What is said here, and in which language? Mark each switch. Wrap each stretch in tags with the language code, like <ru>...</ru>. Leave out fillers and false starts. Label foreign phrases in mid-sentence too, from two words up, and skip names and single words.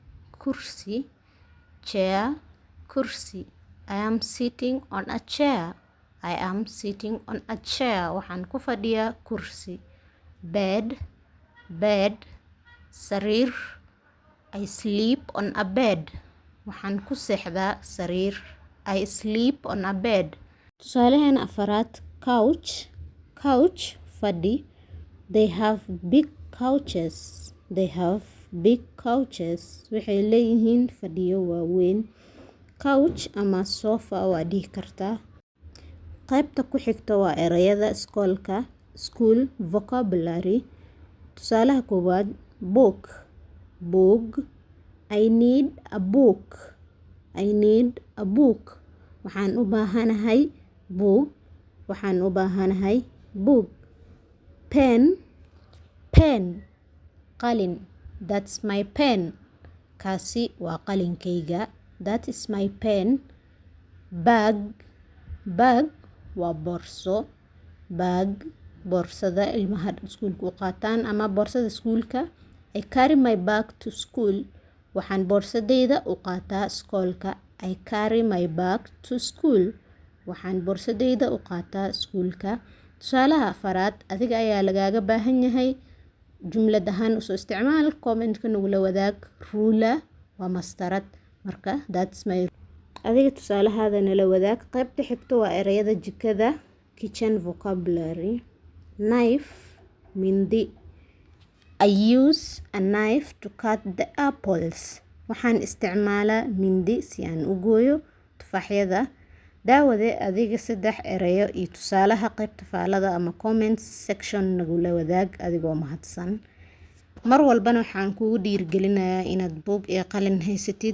<en>kursi I am sitting on a chair</en> <so>waxaan ku fadhiyaa kursi</so> <en>bed sariir I sleep on a bed</en> <so>waxaan ku seexdaa sariir</so> <en>I sleep on a bed</en> <so>tusaalaheena afaraad</so> <en>couch fadhi They have big couches</en> <so>waxay leeyihiin fadhiyo waaweyn couch ama sofa waa dhihi kartaa qaybta ku xigta waa erayada iskoolka</so> <en>school vocabulary</en> <so>tusaalaha koowaad book</so> <en>I need a book</en> <so>waxaan u baahanahay</so> <en>book pen qalin That's my pen</en> <so>kaasi waa qalinkayga</so> <en>That is my pen bag waa</en> <so>boorsada ilmaha iskuulka u qaataan ama boorsada iskuulka</so> <en>I carry my bag to school</en> <so>waxaan boorsadayda u qaataa iskoolka</so> <en>I carry my bag to school</en> <so>waxaan boorsadayda u qaataa iskuulka tusaalaha afaraad adiga ayaa lagaaga baahan yahay jumlad ahaan usoo isticmaal. Comment-ka nagula wadaag. Ruler waa mastarad. Marka</so> <en>that's my</en> <so>adiga tusaalahaada nala wadaag. Qaybta xigta waa erayada jikada,</so> <en>kitchen vocabulary. Knife, mindi. I use a knife to cut the apples.</en> <so>Waxaan isticmaalaa mindi si aan u gooyo tufaaxyada. Daawade adiga 3 erayo iyo tusaalaha qaybta faalada ama</so> <en>comments section</en> <so>nagula wadaag adigoo mahadsan. Mar walbana waxaan kugu dhiirigelinayaa inaad buug iyo qalin haysatid.</so>